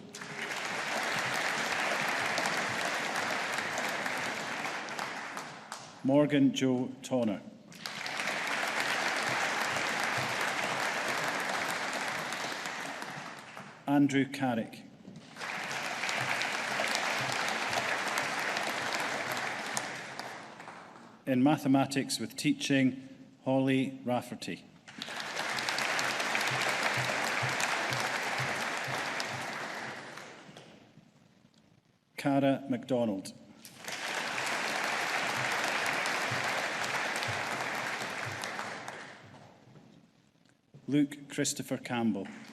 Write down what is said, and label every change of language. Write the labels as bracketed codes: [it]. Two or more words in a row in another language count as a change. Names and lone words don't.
[en] Morgan Joe Tonner. Andrew Carrick. In mathematics with teaching, Holly Rafferty. Cara MacDonald. Luke Christopher Campbell.